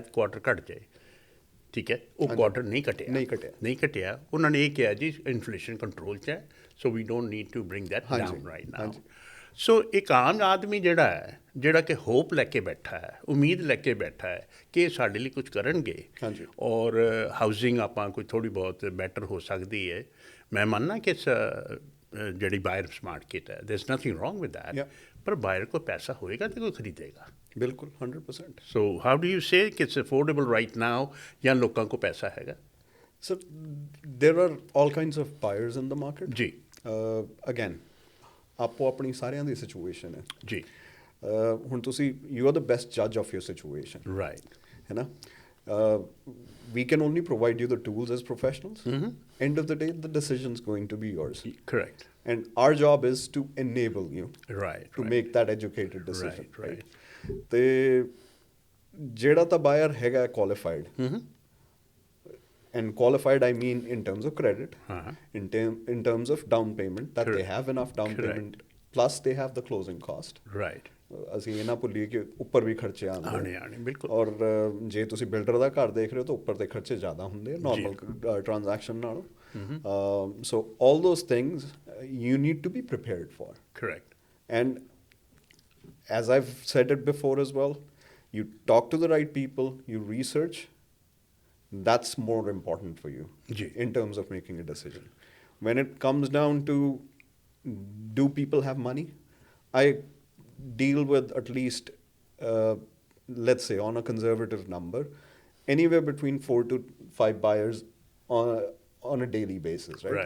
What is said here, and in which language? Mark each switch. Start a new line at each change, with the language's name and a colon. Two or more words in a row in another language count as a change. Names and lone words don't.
Punjabi: ਕੁਆਟਰ ਘਟ ਜਾਏ ਠੀਕ ਹੈ ਉਹ ਕੁਆਟਰ ਨਹੀਂ ਘਟਿਆ ਉਹਨਾਂ ਨੇ ਇਹ ਕਿਹਾ ਜੀ
English: inflation control
Punjabi: 'ਚ ਹੈ
English: so we don't need to bring that down right now
Punjabi: ਸੋ ਇੱਕ ਆਮ ਆਦਮੀ ਜਿਹੜਾ ਕਿ ਹੋਪ ਲੈ ਕੇ ਬੈਠਾ ਹੈ ਉਮੀਦ ਲੈ ਕੇ ਬੈਠਾ ਹੈ ਕਿ ਇਹ ਸਾਡੇ ਲਈ ਕੁਝ ਕਰਨਗੇ ਔਰ ਹਾਊਸਿੰਗ ਆਪਾਂ ਕੋਈ ਥੋੜ੍ਹੀ ਬਹੁਤ ਬੈਟਰ ਹੋ ਸਕਦੀ ਹੈ ਮੈਂ ਮੰਨਣਾ ਕਿ ਜਿਹੜੀ
English: buyers market
Punjabi: ਹੈ
English: there's nothing wrong with that
Punjabi: ਪਰ ਬਾਇਰ ਕੋਲ ਪੈਸਾ ਹੋਏਗਾ ਤੇ ਕੋਈ ਖਰੀਦੇਗਾ ਬਿਲਕੁਲ 100%.
English: so how do you say ਕਿ it's affordable right now
Punjabi: ਜਾਂ ਲੋਕਾਂ ਕੋਲ ਪੈਸਾ ਹੈਗਾ
English: So there are all kinds of buyers in the market.
Punjabi: ਜੀ Again, ਆਪੋ ਆਪਣੀ ਸਾਰਿਆਂ ਦੀ ਸਿਚੁਏਸ਼ਨ ਹੈ ਜੀ ਹੁਣ ਤੁਸੀਂ
English: you are the best judge of your situation ਰਾਈਟ
Punjabi: ਹੈ ਨਾ
English: we can only provide you the tools as professionals. End of the day, the decision's going to be yours. Correct. And our job is to enable you to make that educated decision. Right.
Punjabi: ਤੇ ਜਿਹੜਾ ਤਾਂ
English: buyer ਹੈਗਾ qualified, and qualified I mean in terms of credit, in terms of down payment, that they have enough down payment, plus they have the closing cost. Right.
Punjabi: ਅਸੀਂ ਇਹ ਨਾ ਭੁੱਲੀਏ ਕਿ ਉੱਪਰ ਵੀ ਖਰਚੇ ਆਉਂਦੇ ਬਿਲਕੁਲ ਔਰ ਜੇ ਤੁਸੀਂ ਬਿਲਡਰ ਦਾ ਘਰ ਦੇਖ ਰਹੇ ਹੋ ਤਾਂ ਉੱਪਰ ਦੇ ਖਰਚੇ ਜ਼ਿਆਦਾ ਹੁੰਦੇ ਆ
English: normal transaction
Punjabi: ਨਾਲੋਂ
English: so all those things you need to be prepared for ਕਰੈਕਟ ਐਂਡ as I've said it before as well, you talk to the right people, you research, that's more important for you in terms of making a decision. When it comes down to do people have money, I deal with at least, let's say on a conservative number, anywhere between 4 to 5 buyers on a daily basis, right?